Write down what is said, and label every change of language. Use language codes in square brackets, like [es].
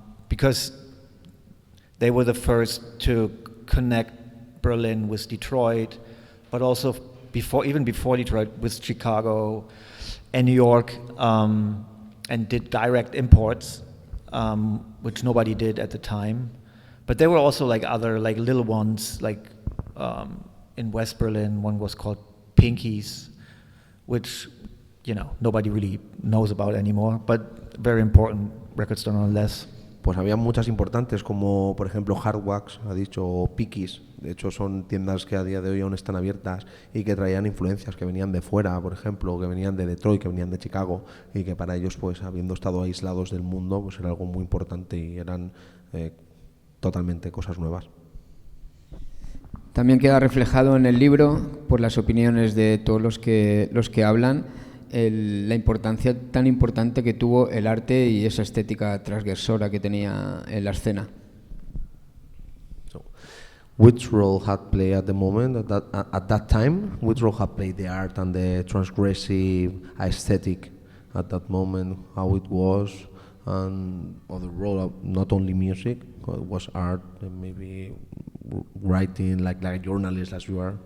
[en] because they were the first to connect Berlin with Detroit, but also even before Detroit, with Chicago and New York, and did direct imports, which nobody did at the time. But there were also like other like little ones, like in West Berlin, one was called Pinkies, which nobody really knows about anymore, but very important record store nonetheless. [es] Pues había muchas importantes, como por ejemplo Hardwax, ha dicho, o Pinkies. De hecho son tiendas que a día de hoy aún están abiertas y que traían influencias que venían de fuera, por ejemplo, que venían de Detroit, que venían de Chicago, y que para ellos, pues habiendo estado aislados del mundo, pues era algo muy importante y eran totalmente cosas nuevas. También queda reflejado en el libro, por las opiniones de todos los que hablan, la importancia tan importante que tuvo el arte y esa estética transgresora que tenía en la escena. [en] So, which role had played at the moment, at that time? Which role had played the art and the transgressive aesthetic at that moment? How it was, and or the role of not only music, it was art, and maybe writing, like a journalist as you are.